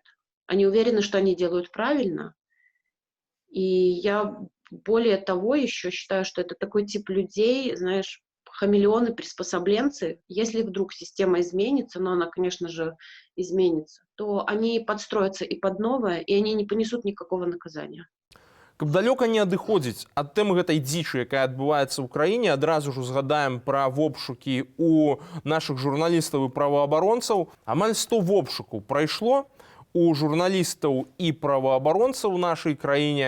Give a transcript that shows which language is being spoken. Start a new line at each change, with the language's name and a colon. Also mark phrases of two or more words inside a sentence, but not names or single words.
Russian: Они уверены, что они делают правильно. И я более того еще считаю, что это такой тип людей, знаешь, хамелеоны, приспособленцы. Если вдруг система изменится, но она, конечно же, изменится, то они подстроятся и под новое, и они не понесут никакого наказания.
Belarusian: Каб далёка не адыходзіць ад тэмы гэтай дзічы, якая адбываецца ў краіне, адразу ж узгадаем пра вобшукі у нашых журналістаў і праваабаронцаў. Амаль 100 вобшукаў прайшло у журналістаў і праваабаронцаў у нашай краіне.